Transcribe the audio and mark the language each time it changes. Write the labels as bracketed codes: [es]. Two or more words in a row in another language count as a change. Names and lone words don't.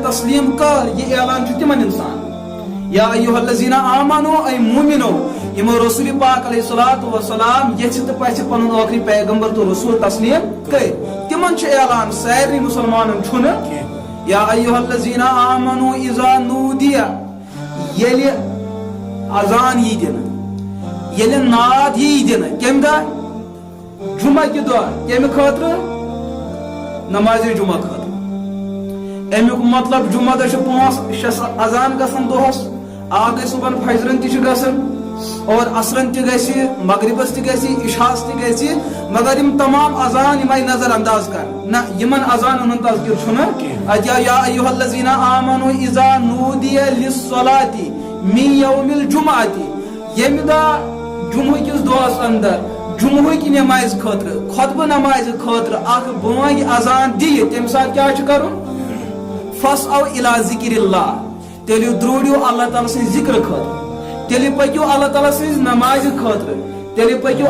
[ks] تسلیم کر یہ اعلان چھُ تمن انسان [ar] یا ایھا الذین آمنوا [ks] اے مومنو یمو رسول پاک [ar] علیہ الصلوۃ والسلام [ks] یژھِ تہٕ پژھِ پنُن ٲخری پیغمبر تو رسول تسلیم کٔرۍ تمن چھُ اعلان سارنٕے مسلمانن چھُنہٕ [ar] یا ایھا الذین آمنوا اذا نودی [ks] ییٚلہِ اذان یی دِنہٕ ییٚلہِ ناد یی دِنہٕ کمہِ دۄہ جمعہ کہِ دۄہ کمہِ خٲطرٕ نماز جمعہ خٲطرٕ امیُک مطلب جمعہ دۄہ چھِ 5-6 اذان گژھان دۄہس اکھ گٔے صبحن فجرن تہِ چھِ گژھان اور عصرن تہِ گژھِ مغربس تہِ گژھِ عشاہس تہِ گژھِ مگر یم تمام اذان یم آیہِ نظر انداز کر نہ یمن اذانن ہُنٛد تذکر چھُنہٕ اتیا [ar] یا ایھا الذین آمنوا اذا نودی للصلاة من یوم الجمعة [ks] ییٚمہِ دۄہ جمعہ کِس دۄہس اندر جمعہٕکۍ نماز خٲطرٕ خطبہٕ نمازِ خٲطرٕ اکھ بٲنٛگۍ اذان دِیہِ تمہِ ساتہٕ کیٛاہ چھُ کرُن [ar] فاسعوا الی ذکر اللہ [ks] تیٚلہِ درٛوٗڑِو اللہ تعالیٰ سٕنٛدِ ذکرٕ خٲطرٕ تیٚلہِ پٔکِو اللہ تعالیٰ سٕنٛزِ نمازِ خٲطرٕ تیٚلہِ پٔکِو